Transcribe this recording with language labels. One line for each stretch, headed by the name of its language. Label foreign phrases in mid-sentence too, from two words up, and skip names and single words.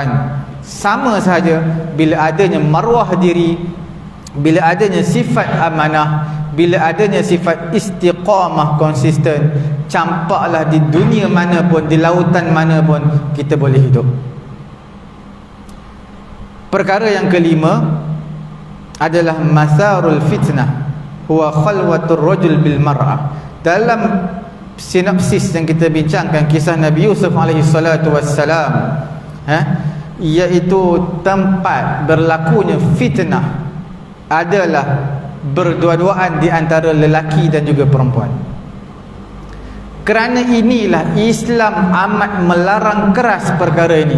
Malay: Sama saja bila adanya maruah diri, bila adanya sifat amanah, bila adanya sifat istiqamah, konsisten, campaklah di dunia mana pun, di lautan mana pun kita boleh hidup. Perkara yang kelima adalah
Arabic: masarul fitnah huwa khalwatur rajul bil mar'ah.
Malay: Dalam sinopsis yang kita bincangkan kisah Nabi Yusuf
Arabic: alaihi salatu wassalam,
Malay: iaitu tempat berlakunya fitnah adalah berdua-duaan di antara lelaki dan juga perempuan. Kerana inilah Islam amat melarang keras perkara ini.